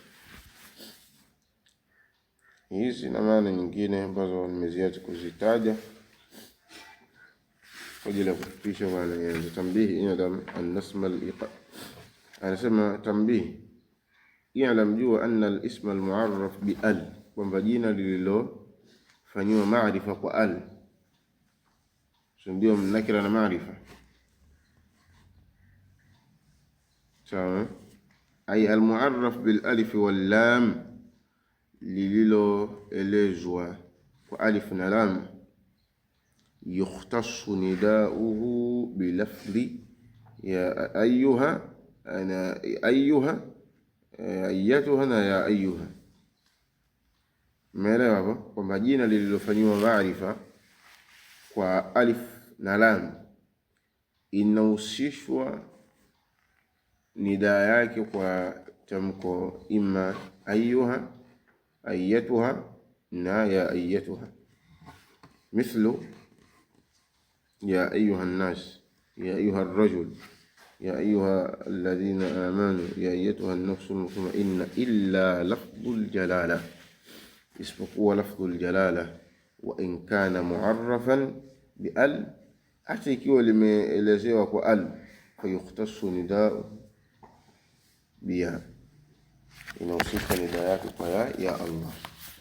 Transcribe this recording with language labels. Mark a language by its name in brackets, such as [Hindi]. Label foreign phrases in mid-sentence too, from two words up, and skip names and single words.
[Swahili] Hizi na maana nyingine ambazo nimeziacha kuzitaja kwa ajili ya kufupisha maana ya tambihi. [Arabic] اعلم أن الاسم الإقا, [Swahili] anasema tambihi, [Arabic] i'lam jua أن الاسم المعرف بأل, [Swahili] kwamba jina lililofanywa maarifa kwa al, ndio nakira na maarifa. Sawa. [Arabic] أي المعرف بالألف واللام, [Swahili] lililoelezwa kwa alif na lam. [Arabic] يختص نداؤه بلفظ يا أيها أنا أيها أيتها na يا أيها. [Swahili] Umeelewa hapo kwamba jina lililofanywa maarifa kwa alif na lam inahusishwa nidaa yake kwa tamko [Arabic] إما أيها أيتها [Swahili] na [Arabic] يا أيتها. مثل يا أيها الناس يا أيها الرجل يا أيها الذين آمنوا يا أيتها النفس المطمئنة إلا لفظ الجلالة, isipokuwa لفظ الجلالة. وإن كان معرفا بأل, [Swahili] hata ikiwa limeelezewa kwa al, [Arabic] فيختص النداء بها, [Swahili] inahusika nidaa yake kwa [Arabic] يا الله.